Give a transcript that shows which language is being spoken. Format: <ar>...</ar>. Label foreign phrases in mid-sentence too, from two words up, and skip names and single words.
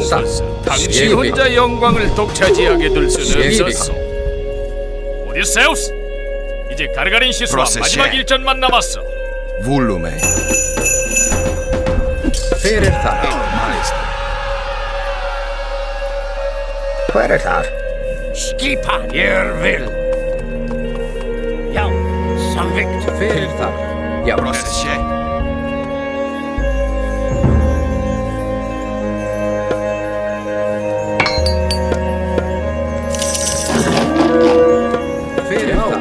<ko>당신 혼자 영광을 독차지하게 둘 수는 없었어. 오디세우스, 이제 가르가린 시스와 마지막 일전만 남았어. Volume.</ko> <is>Hver þar? Hver þar? Skipan. Ég vil. Já, samþykkt. Hver þar? Já. Hver þar?</is>